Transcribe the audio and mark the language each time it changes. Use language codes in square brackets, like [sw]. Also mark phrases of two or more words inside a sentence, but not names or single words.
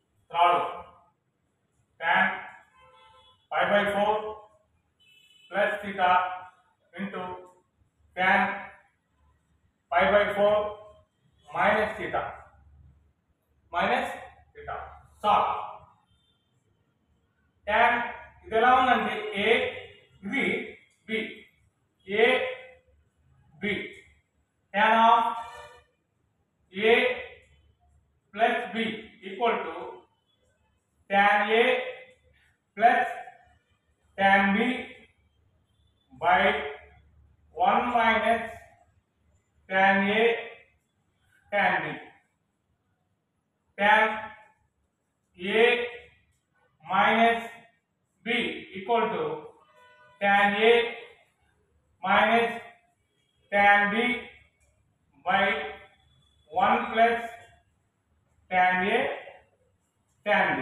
[en] త్రాడు tan pi by 4 plus theta into tan pi by 4 minus theta solve tan [te] ఇది ఎలా ఉందంటే [en] a ఇది b a b tan of a plus b equal to tan a plus tan b by 1 minus tan a tan b. Tan a minus b equal to tan a minus tan b by 1 plus tan a tan b.